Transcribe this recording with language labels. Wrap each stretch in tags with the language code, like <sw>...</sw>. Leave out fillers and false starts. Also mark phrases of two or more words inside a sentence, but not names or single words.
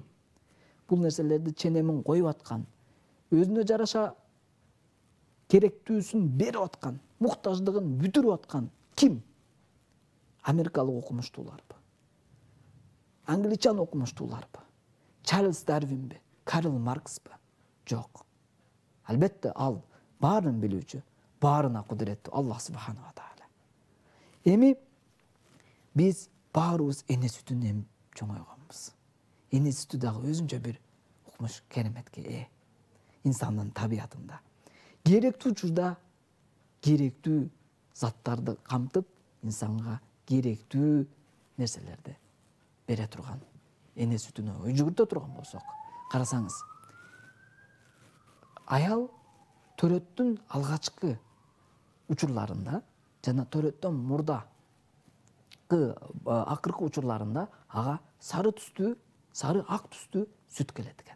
<ky>Бул нерселерди ченемин коюп аткан, өзүнө жараша керектүүсүн берип аткан, муктаждыгын бүтүрүп аткан ким? Америкалык окумуштууларбы? Англичан окумуштууларбы? Чарльз Дарвинби? Карл Марксбы? Жок. Албетте ал баарын билүүчү, баарына кудуреттүү Аллах</ky> <ar>سبحانه و تعالى.</ar> <ky>Эми биз баарыбыз эне сүтүн эмип чоңойгонбуз. Эне сүтү дагы өзүнчө бир укмуш кереметке ээ. Инсандын табиятында керектүү учурда керектүү заттарды камтып, инсанга керектүү нерселерди бере турган, эне сүтүнө ой жүгүртө турган болсок, карасаңыз, аял төрөттүн алгачкы учурларында жана төрөттөн мурда акыркы учурларында ага сары түстүү, сары ак түстүү сүт келет экен.</ky>